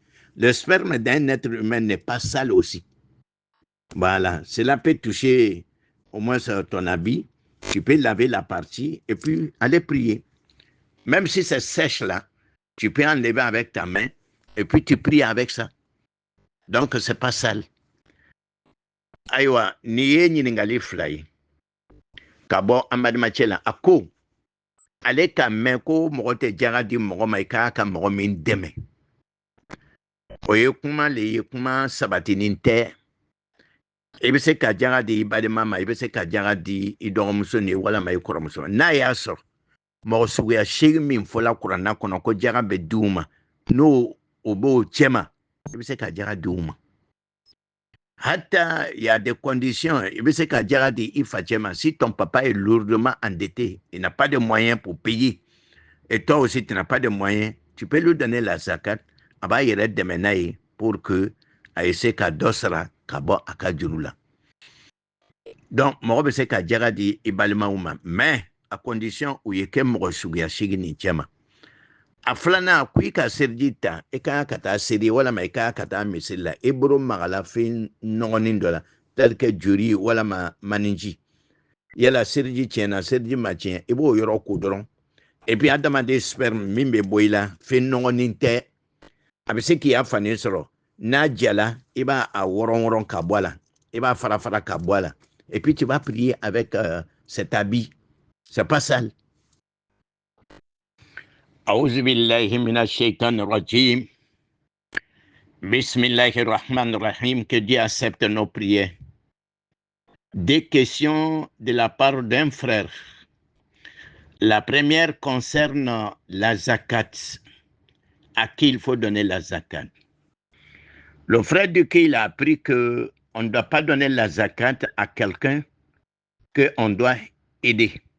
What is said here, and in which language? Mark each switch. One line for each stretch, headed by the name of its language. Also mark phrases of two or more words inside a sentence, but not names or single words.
French: Le sperme d'un être humain n'est pas sale aussi. Voilà, cela peut toucher au moins ton habit. Tu peux laver la partie et puis aller prier. Même si c'est sèche là, tu peux enlever avec ta main et puis tu pries avec ça. Donc, c'est pas sale.
Bambara: Aïwa, niye ɲiningali fila ye. Ka bɔ anbadimacɛ la, a ko ale ka mɛn ko mɔgɔ tɛ jaga di mɔgɔ ma i k'a ka mɔgɔ min dɛmɛ. O ye kuma le ye, kuma sabatinin tɛ. I bɛ se ka jaga di i balima ma, i bɛ se ka jaga di i dɔgɔmuso ni walama i kɔrɔmuso ma. N'a y'a sɔrɔ mɔgɔ suguya 8 min fɔla kuranna kɔnɔ ko jaga bɛ di u ma, n'o o b'o cɛ ma, i bɛ se ka jaga di u ma.
French: Hatta il y a des conditions, il veut
Bambara: se ka jaga di i facɛ ma.
French: Si ton papa est lourdement endetté, il n'a pas de moyens pour payer, et toi aussi tu n'as pas de moyens, tu peux lui donner la zakat,
Bambara: a b'a yɛrɛ dɛmɛ n'a ye
French: pour que
Bambara: a essaie ka dɔ sara ka bɔ a ka juru la. Donc mɔgɔ bɛ se ka jaga di i balimaw ma,
French: mais à condition
Bambara: u ye kɛ mɔgɔ suguya 8 nin cɛ ma. A filanan ko i ka seliji ta, i ka ka taa seli walama i ka ka taa misiri la, i bolo magala fɛn nɔgɔnin dɔ la,
French: tel que
Bambara: joli walama maniji. Yala seliji tiɲɛna, seliji ma tiɲɛ, i b'o yɔrɔ ko dɔrɔn.
French: Et puis
Bambara: adamaden sperme min bɛ bɔ i la, fɛn nɔgɔnin tɛ, a bɛ se k'i ya fani sɔrɔ. N'a jala, i b'a wɔrɔn ka bɔ a la, i b'a fara ka bɔ a la.
French: Et puis tu vas prier avec cet habit. C'est pas sale.
Arabic: أعوذ بالله من الشيطان الرجيم. بسم الله الرحمن الرحيم.
French: Que Dieu accepte nos prières. Des questions de la part d'un frère. La première concerne la zakat. À qui il faut donner la zakat. Le frère dit qu'il a appris qu'on ne doit pas donner la zakat à quelqu'un qu'on doit aider.